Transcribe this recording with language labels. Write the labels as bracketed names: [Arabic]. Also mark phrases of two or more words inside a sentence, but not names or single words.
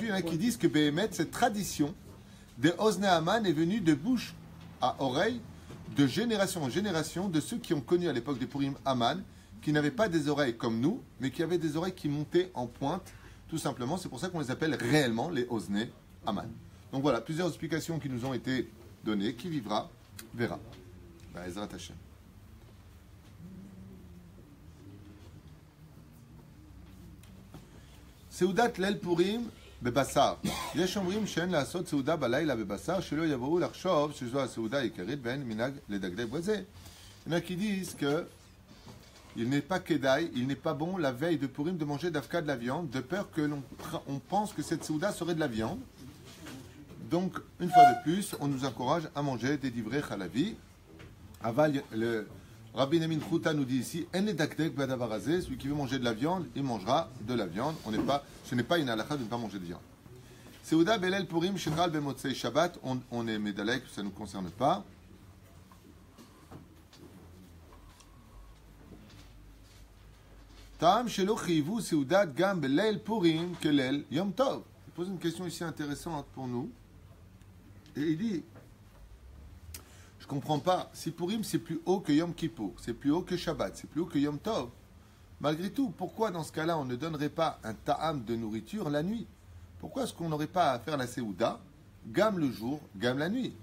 [French] Il y en a qui disent que Béhémet, cette tradition des Ozne Aman est venue de bouche à oreille, de génération en génération, de ceux qui ont connu à l'époque des Purim Aman, qui n'avaient pas des oreilles comme nous, mais qui avaient des oreilles qui montaient en pointe, tout simplement. C'est pour ça qu'on les appelle réellement les Ozne Aman. Donc voilà, plusieurs explications qui nous ont été données. Qui vivra, verra. [Hebrew] עזרת השם. סעודת ליל פורים בבשר. יש אומרים שאין לעשות סעודה בלילה בבשר, שלא יבואו לחשוב שזו הסעודה העיקרית ואין מנהג לדקדק בזה. [French] Il y en a qui disent que il n'est pas kedaï, il n'est pas bon la veille de Purim de manger d'afka de la viande, de peur que on pense que cette souda serait de la viande. Donc, une fois de plus, on nous encourage à manger des [Hebrew] דברי חלבי. [French] Aval, le Rabbi Nemin Chouta nous dit ici, celui qui veut manger de la viande, il mangera de la viande. Ce n'est pas une halakha de ne pas manger de viande. [Hebrew] סעודה בליל פורים שחל במוצאי שבת, [French] on est médalek, ça ne nous concerne pas. [Hebrew] טעם שלא חייבו סעודה גם בליל פורים כליל יום טוב. [French] Il pose une question ici intéressante pour nous. Et il dit, je ne comprends pas, si Purim c'est plus haut que Yom Kippour, c'est plus haut que Shabbat, c'est plus haut que Yom Tov, malgré tout, pourquoi dans ce cas-là on ne donnerait pas un ta'am de nourriture la nuit? Pourquoi est-ce qu'on n'aurait pas à faire la Seouda, gamme le jour, gamme la nuit?